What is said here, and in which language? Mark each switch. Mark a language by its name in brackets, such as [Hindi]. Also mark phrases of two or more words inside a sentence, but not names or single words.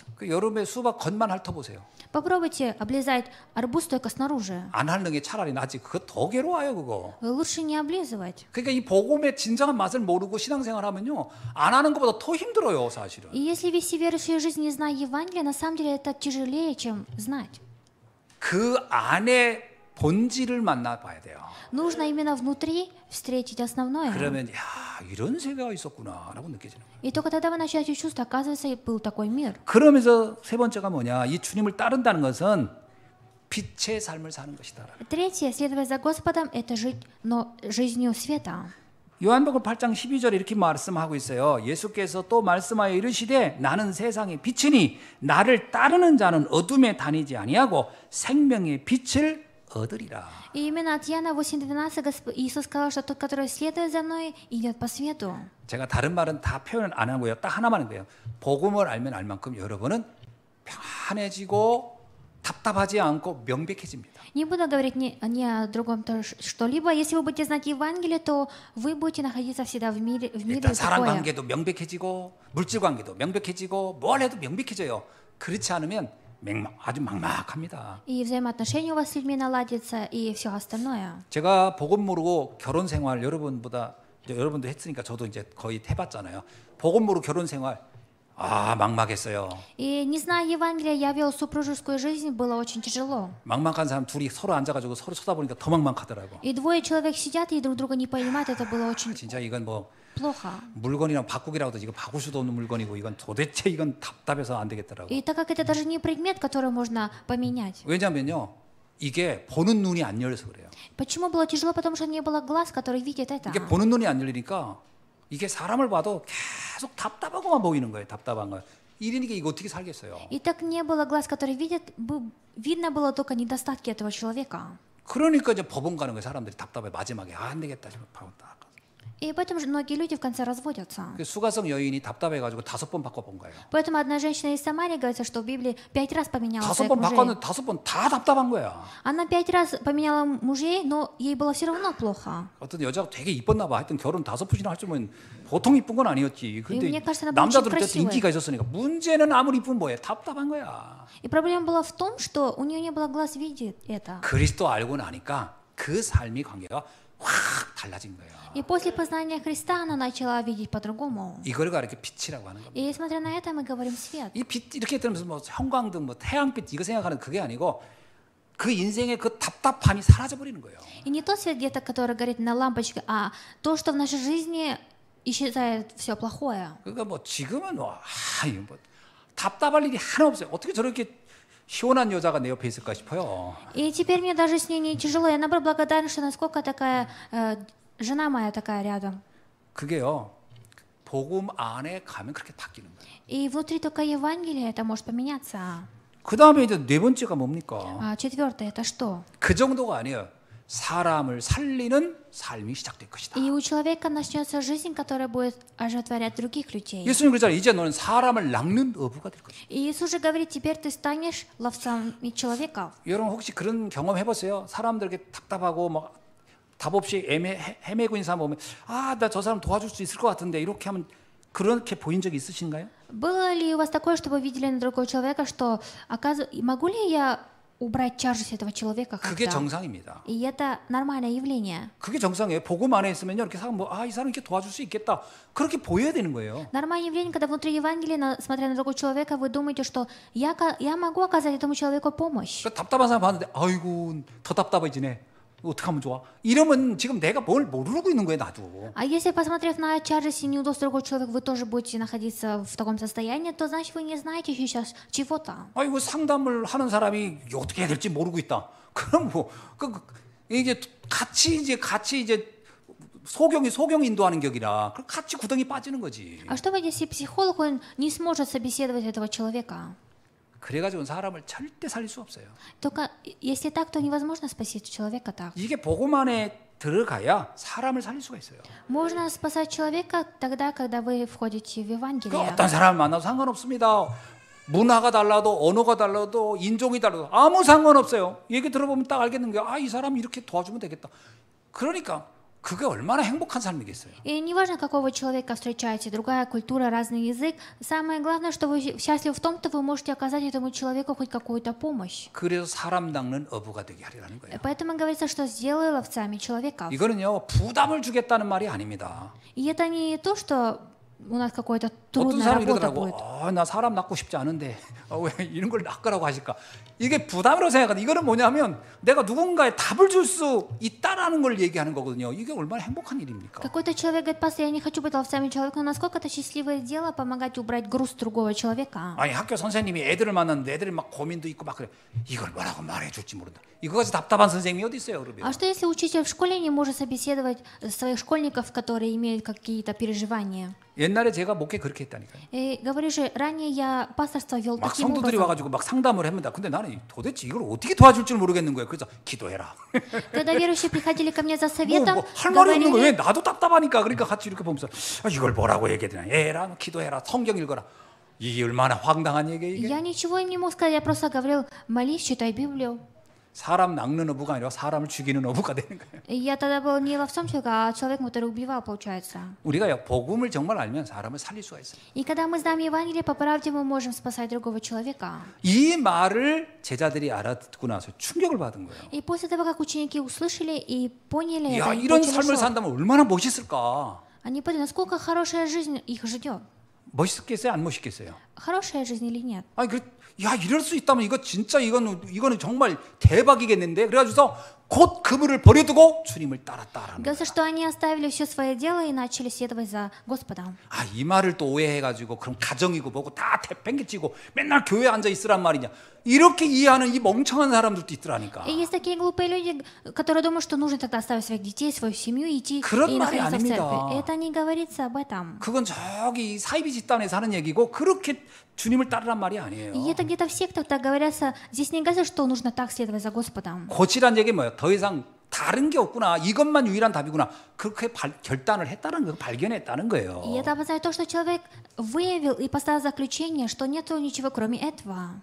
[Korean] 그 여름에 수박 겉만 핥아보세요. [Russian] Попробуйте облизать арбуз только снаружи. [Korean] 안 핥는 게 차라리 낫지. 그거 더 괴로워요, 그거. [Russian] Лучше не облизывать. [Korean] 그러니까 이 복음의 진정한 맛을 모르고 신앙생활 하면요, 안 하는 것보다 더 힘들어요, 사실은. [Russian] И если вести верующую жизнь, не зная Евангелия, на самом деле это тяжелее, чем знать. [Korean] 그 안에 본질을 만나봐야 돼요. [Russian] Нужно именно внутри встретить основное. [Korean] 그러면 야, 이런 세계가 있었구나라고 느껴지는 거예요. [Russian] И только тогда вы начнете чувствовать, оказывается, был такой мир. [Korean] 그러면서 세 번째가 뭐냐? 이 주님을 따른다는 것은 빛의 삶을 사는 것이다. [Russian] Третье, следовать за Господом, это жить, но жизнью света. [Korean] 요한복음 8장 12절에 이렇게 말씀하고 있어요. 예수께서 또 말씀하여 이르시되 나는 세상의 빛이니 나를 따르는 자는 어둠에 다니지 아니하고 생명의 빛을 얻으리라. [Russian] И именно от Иоанна 8:12 Иисус сказал, что тот, который следует за мной, идет по свету. [Korean] 제가 다른 말은 다 표현 안 하고요. 딱 하나만 하는 거예요. 복음을 알면 알 만큼 여러분은 평안해지고 답답하지 않고 명백해집니다. [Russian] Не буду говорить ни о другом что-либо. Если вы будете знать Евангелие, то вы будете находиться всегда в мире [Korean] 일단 [Russian] и [Korean] 사랑 [Russian] покое. [Korean] 관계도 명백해지고 물질 관계도 명백해지고 뭘 해도 명백해져요. 그렇지 않으면 아주 막막합니다. [Russian] И взаимоотношения у вас с людьми наладятся, и все остальное. [Korean] 제가 복음 모르고 결혼 생활 여러분도 했으니까 저도 이제 거의 해봤잖아요. 복음 모르고 결혼 생활 막막했어요. [Russian] И не зная Евангелия, я вел супружескую жизнь, было очень тяжело. [Korean] 막막한 사람 둘이 서로 앉아가지고 서로 쳐다보니까 더 막막하더라고. [Russian] И двое человек сидят и друг друга не понимают, это было очень [Korean] 진짜 이건 뭐 [Russian] плохо. [Korean] 물건이랑 바꾸기라고 해도 이거 바꿀 수도 없는 물건이고 이건 도대체 이건 답답해서 안 되겠더라고. [Russian] И так как это даже не предмет, который можно поменять. [Korean] 왜냐면요, 이게 보는 눈이 안 열려서 그래요. [Russian] Почему было тяжело? Потому что не было глаз, который видит это. [Korean] 이게 보는 눈이 안 열리니까 이게 사람을 봐도 계속 답답하고만 보이는 거예요. 답답한 거. 이러니까 이거 어떻게 살겠어요? [Russian] И так не было глаз, который видит, видно было только недостатки этого человека. [Korean] 그러니까 이제 법원 가는 거예요. 사람들이 답답해 마지막에 안 되겠다 싶어 딱. [Russian] И поэтому многие люди в конце разводятся. [Korean] 그 수가성 여인이 답답해가지고 5번 바꿔본 거예요. [Russian] Поэтому одна женщина из Самарии говорится, что в Библии 5 раз поменяла своих [Korean] 5번 [Russian] мужей. [Korean] 바꿨는데 5번 다 답답한 거야. [Russian] Она 5 раз поменяла мужей, но ей было все равно плохо. [Korean] 어떤 여자가 되게 이뻤나 봐. 하여튼 결혼 5번이나 할 줄은 보통 이쁜 건 아니었지. 근데 [Russian] мне кажется, она была [Korean] 남자들은 [Russian] очень [Korean] 어쨌든 인기가 있었으니까 문제는 아무리 이쁘면 뭐예요? 답답한 거야. [Russian] И проблема была в том, что у нее не было глаз видеть это. [Korean] 그리스도 알고 나니까 그 삶의 관계가 확 달라진 거예요. [Russian] И после познания Христа она начала видеть по-другому. [Korean] 이걸 이렇게 빛이라고 하는 겁니다. [Russian] И смотря на это, мы говорим свет. [Korean] 이 빛 이렇게 들으면서 뭐 형광등, 뭐 태양빛 이거 생각하는 그게 아니고 그 인생의 그 답답함이 사라져 버리는 거예요. [Russian] И не тот свет где-то, который горит на лампочке, а то, что в нашей жизни исчезает все плохое. [Korean] 그러니까 뭐 지금은 뭐 답답할 일이 하나 없어요. 어떻게 저렇게 시원한 여자가 내 옆에 있을까 싶어요. [Russian] И теперь мне даже с ней не тяжело. Я наоборот благодарна, что насколько такая жена моя такая рядом. [Korean] 그게요. 복음 안에 가면 그렇게 바뀌는 거예요. [Russian] И внутри только Евангелия это может поменяться. [Korean] 그 다음에 이제 네 번째가 뭡니까? [Russian] А четвертое это что? [Korean] 그 정도가 아니에요. 사람을 살리는 삶이 시작될 것이다. [Russian] И у человека начнется жизнь, которая будет оживотворять других людей. [Korean] 예수님 그러잖아요. 이제 너는 사람을 낚는 어부가 될 것이다. [Russian] И Иисус же говорит, теперь ты станешь ловцом человеков. [Korean] 여러분 혹시 그런 경험 해봤어요? 사람들 이렇게 답답하고 막 답 없이 헤매고 있는 사람 보면 나 저 사람 도와줄 수 있을 것 같은데 이렇게 하면 그렇게 보인 적이 있으신가요? [Russian] Было ли у вас такое, что вы видели на другого человека, что могу ли я убрать тяжесть этого человека [Korean] 그게 [Russian] как-то? [Korean] 정상입니다. [Russian] И это нормальное явление. [Korean] 그게 정상이에요. 복음 안에 있으면요, 이렇게 사람 이 사람 이렇게 도와줄 수 있겠다. 그렇게 보여야 되는 거예요. [Russian] Нормальное явление, когда внутри Евангелия, смотря на другого человека, вы думаете, что я могу оказать этому человеку помощь. [Korean] 그러니까 답답한 사람 봤는데 아이고 더 답답해지네. 어떻게 하면 좋아? 이러면 지금 내가 뭘 모르고 있는 거예요, 나도. [Russian] А если, посмотрев на тяжесть и неудобство другого человека, вы тоже будете находиться в таком состоянии, то значит вы не знаете сейчас чего-то. [Korean] 아이고 상담을 하는 사람이 어떻게 해야 될지 모르고 있다. 그럼 뭐 이제 같이 이제 소경 인도하는 격이라 그럼 같이 구덩이 빠지는 거지. [Russian] А что будет, если психолог он не сможет собеседовать этого человека? [Korean] 그래가지고 사람을 절대 살릴 수 없어요. [Russian] Только если так, то невозможно спасти человека так. [Korean] 이게 복음 안에 들어가야 사람을 살릴 수가 있어요. [Russian] Можно спасать человека тогда, когда вы входите в [Korean] 그 [Russian] Евангелие. [Korean] 어떤 사람을 만나도 상관없습니다. 문화가 달라도 언어가 달라도 인종이 달라도 아무 상관없어요. 얘기 들어보면 딱 알겠는 거예요. 아, 이 사람 이렇게 도와주면 되겠다. 그러니까 그게 얼마나 행복한 삶이겠어요. [Russian] И неважно, какого человека встречаете, другая культура, разный язык, самое главное, что вы счастливы в том, что вы можете оказать этому человеку хоть какую-то помощь. [Korean] 그래서 사람 낚는 어부가 되게 하리라는 거예요. [Russian] Поэтому говорится, что сделай ловцами человеков. [Korean] 이거는요, 부담을 주겠다는 말이 아닙니다. [Russian] И это не то, что у нас какая-то [Korean] 어떤 [Russian] трудная [Korean] 사람이 [Russian] работа [Korean] 이러더라고. [Russian] будет. [Korean] 나 사람 낚고 싶지 않은데 왜 이런 걸 낚으라고 하실까? 이게 부담으로 생각하는데 이거는 뭐냐면 내가 누군가에 답을 줄 수 있다라는 걸 얘기하는 거거든요. 이게 얼마나 행복한 일입니까? [Russian] Какой-то человек говорит, пастор, я не хочу быть ловцами человека, но насколько это счастливое дело помогать убрать груз другого человека. [Korean] 아니 학교 선생님이 애들을 만났는데 애들이 막 고민도 있고 막 그래. 이걸 뭐라고 말해줄지 모른다. 이거까지 답답한 선생님이 어디 있어요, 그러면? [Russian] А что если учитель в школе не может собеседовать своих школьников, которые имеют какие-то переживания? [Korean] 옛날에 제가 목회 그렇게 했다니까요. [Russian] И говорю же, ранее я пасторство вел [Korean] 막 [Russian] таким [Korean] 성도들이 [Russian] образом. [Korean] 와가지고 막 상담을 합니다. 근데 나는 도대체 이걸 어떻게 도와줄 줄 모르겠는 거예요. 그래서 기도해라. [Russian] Когда верующие приходили ко мне за советом, [Korean] 할 말이 없는 거예요. 왜 [Russian] говорили, [Korean] 나도 답답하니까. 그러니까 같이 이렇게 보면서 이걸 뭐라고 얘기해야 되나. 에라, 기도해라, 성경 읽어라. 이게 얼마나 황당한 얘기예요. 이게. [Russian] я ничего им не мог сказать, я просто говорил, молись, читай Библию. [Korean] 사람 낚는 어부가 아니라 사람을 죽이는 어부가 되는 거예요. [Russian] И я тогда был не ловцом человека, а человеком, который убивал, получается. [Korean] 우리가 복음을 정말 알면 사람을 살릴 수가 있어요. [Russian] И когда мы знаем Евангелие, по правде мы можем спасать другого человека. [Korean] 이 말을 제자들이 알아듣고 나서 충격을 받은 거예요. [Russian] И после того, как ученики услышали и поняли [Korean] 야, [Russian] это, им [Korean] 이런 [Russian] очень [Korean] 삶을 [Russian] дошло. [Korean] 산다면 얼마나 멋있을까? [Russian] Они поняли, насколько хорошая жизнь их ждет. [Korean] 멋있겠어요, 안 멋있겠어요? [Russian] Хорошая жизнь или нет? [Korean] 아니 야 이럴 수 있다면 이거 진짜 이거는 정말 대박이겠는데 그래가지고서 곧 그물을 버려두고 주님을 따랐다라는 거예요. [Russian] Говорится, что они оставили все свое дело и начали следовать за Господом. [Korean] 이 말을 또 오해해가지고 그럼 가정이고 뭐고 다 팽개치고 맨날 교회에 앉아 있으란 말이냐 이렇게 이해하는 이 멍청한 사람들도 있더라니까. [Russian] И есть такие глупые люди, которые думают, что нужно тогда оставить своих детей, свою семью и идти [Korean] 그런 [Russian] и [Korean] 말이 [Russian] находиться в [Korean] 아닙니다. [Russian] церкви. Это не говорится об этом. [Korean] 그건 저기 사이비 집단에서 하는 얘기고 그렇게 주님을 따르란 말이 아니에요. [Russian] И это где-то в сектах так говорится. Здесь не говорится, что нужно так следовать за Господом. [Korean] 고치란 얘기 뭐예요? 더 이상 다른 게 없구나. 이것만 유일한 답이구나. 그렇게 결단을 했다는 거, 발견했다는 거예요. [Russian] И это обозначает то, что человек выявил и поставил заключение, что нет ничего кроме этого.